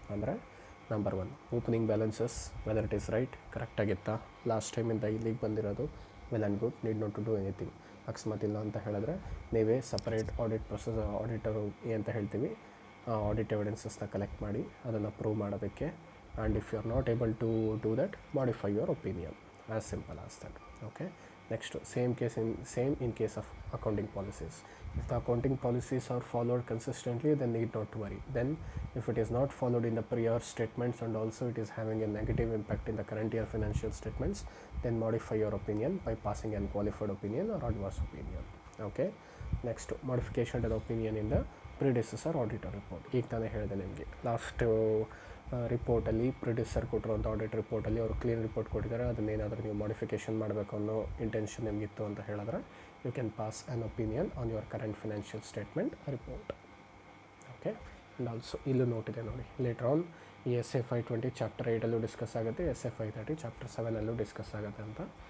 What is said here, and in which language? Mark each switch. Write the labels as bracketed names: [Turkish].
[Kannada] ಅಂದರೆ number 1 opening balances, [English] whether it is right, [Kannada] ಕರೆಕ್ಟಾಗಿತ್ತಾ, last ಟೈಮಿಂದ ಇಲ್ಲಿಗೆ ಬಂದಿರೋದು, [English] Well and good, need not to do anything. [Kannada] ಅಕಸ್ಮಾತ್ ಇಲ್ಲ ಅಂತ ಹೇಳಿದ್ರೆ ನೀವೇ ಸಪ್ರೇಟ್ ಆಡಿಟ್ ಪ್ರೊಸೆಸ್, ಆಡಿಟರು ಅಂತ ಹೇಳ್ತೀವಿ, ಆಡಿಟ್ ಎವಿಡೆನ್ಸಸ್ನ ಕಲೆಕ್ಟ್ ಮಾಡಿ ಅದನ್ನು ಪ್ರೂವ್ ಮಾಡೋದಕ್ಕೆ. [English] And if you are not able to do that, modify your opinion. As simple as that. Okay, next same in case of accounting policies. If the accounting policies are followed consistently, then need not to worry. Then if it is not followed in the prior statements and also it is having a negative impact in the current year financial statements, then modify your opinion by passing an qualified opinion or adverse opinion. Okay, next modification to the opinion in the predecessor auditor report. [Kannada] ಈಗ ತಾನೇ ಹೇಳಿದೆ ನಿಮಗೆ, last ರಿಪೋರ್ಟಲ್ಲಿ producer ಕೊಟ್ಟಿರೋಂಥ audit ರಿಪೋರ್ಟಲ್ಲಿ ಅವರು clean report ಕೊಟ್ಟಿದ್ದಾರೆ, ಅದನ್ನೇನಾದರೂ ನೀವು modification ಮಾಡಬೇಕು ಅನ್ನೋ intention ನಿಮಗಿತ್ತು ಅಂತ ಹೇಳಿದ್ರೆ [English] You can pass an opinion on your current financial statement report. [Kannada] Okay, and also ಇಲ್ಲೂ ನೋಟಿದೆ ನೋಡಿ, ಲೇಟರ್ ಆನ್ ಈ SA 520 ಚಾಪ್ಟರ್ 8 ಡಿಸ್ಕಸ್ ಆಗುತ್ತೆ, SA 530 ಚಾಪ್ಟರ್ 7 ಡಿಸ್ಕಸ್ ಆಗುತ್ತೆ ಅಂತ.